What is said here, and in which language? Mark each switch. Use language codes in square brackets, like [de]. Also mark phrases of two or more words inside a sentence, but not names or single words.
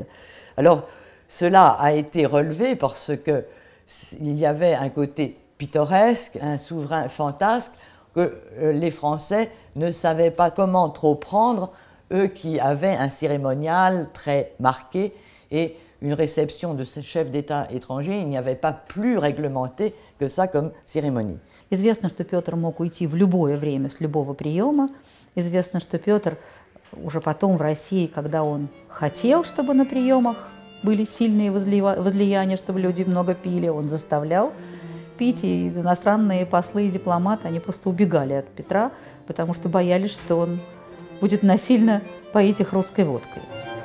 [fr] Alors cela a été relevé parce qu'il y avait un côté pittoresque, un souverain fantasque que les Français ne savaient pas comment trop prendre, eux qui avaient un cérémonial très marqué et une réception de ce chef d'État étranger, il n'y avait pas plus réglementé que ça comme cérémonie. [ru] Известно, что Петр мог уйти в любое время с любого приема. Известно, что Петр уже потом в России, когда он хотел, чтобы на приемах были сильные возлияния, чтобы люди много пили, он заставлял пить, и иностранные послы и дипломаты, они просто убегали от Петра, потому что боялись, что он будет насильно поить их русской водкой.